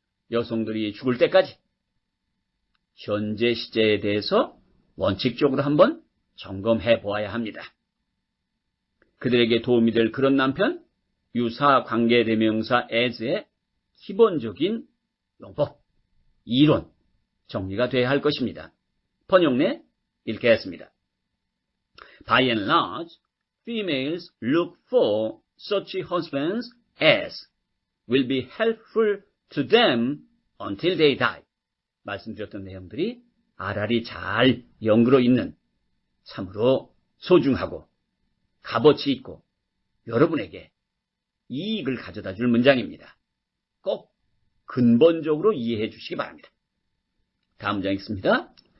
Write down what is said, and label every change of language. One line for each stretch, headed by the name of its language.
Korean: 여성들이 죽을 때까지 현재 시제에 대해서 원칙적으로 한번 점검해 보아야 합니다. 그들에게 도움이 될 그런 남편, 유사관계대명사 as의 기본적인 용법, 이론, 정리가 돼야 할 것입니다. 번역내 읽겠습니다.
English: By and large, females look for such husbands as will be helpful to them until they die.
Korean: 말씀드렸던 내용들이 알알이 잘 연결어 있는 참으로 소중하고 값어치 있고 여러분에게 이익을 가져다 줄 문장입니다. 꼭 근본적으로 이해해 주시기 바랍니다. 다음 문장 읽습니다.